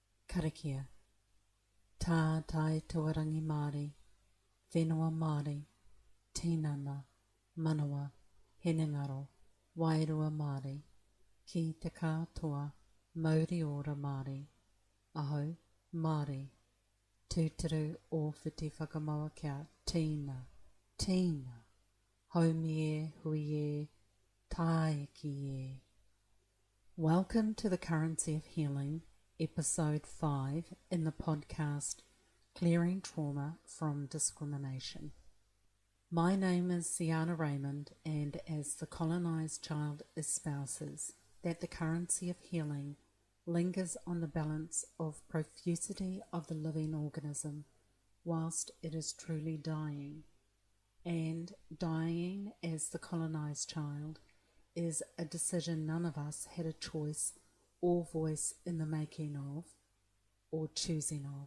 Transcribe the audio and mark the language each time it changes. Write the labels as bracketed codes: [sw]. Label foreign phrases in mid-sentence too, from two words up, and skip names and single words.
[mi] Karakia, tā tai tuarangi Māori, whenua Māori, tinana, manawa, henengaro, wairua Māori, ki te katoa, mauri ora Māori, aho, Māori, tūturu o whiti whakamaua kia tīna, tīna, haumi e, hui e, tāiki e. [en] Welcome to the Currency of Healing, Episode 5 in the podcast Clearing Trauma from Discrimination. My name is Siana Raymond, and as the colonised child espouses that the currency of healing lingers on the balance of profusity of the living organism whilst it is truly dying, and dying as the colonised child is a decision none of us had a choice or voice in the making of or choosing of.